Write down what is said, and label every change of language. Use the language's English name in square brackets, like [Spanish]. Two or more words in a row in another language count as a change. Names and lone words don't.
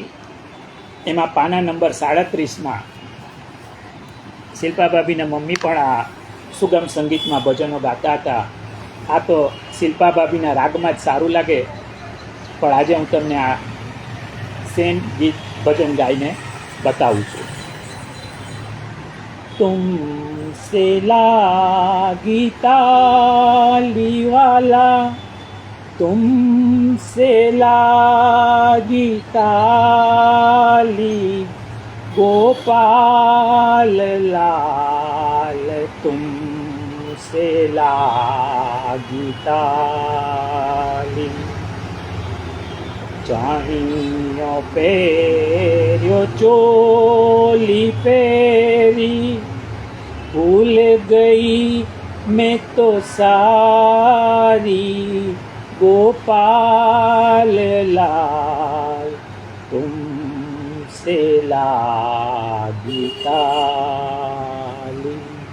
[Gujarati] એમાં પાના નંબર 37માં શિલ્પાભાભીના મમ્મી પણ આ સુગમ સંગીતમાં ભજનો ગાતા હતા. આ તો શિલ્પાભાભીના રાગમાં જ સારું લાગે, પણ આજે હું તમને આ સેમ ગીત ભજન ગાઈને બતાવું છું. [Hindi] तुमसे लागी ताली वाला, तुमसे लागी ताली गोपाल लाल, तुमसे लागी ताली. [Gujarati] ચાણીઓ પહેર્યો ચોલી પહેરી, [Hindi] भूल गई मैं तो सारी गोपाल लाल, तुमसे लागी ताली.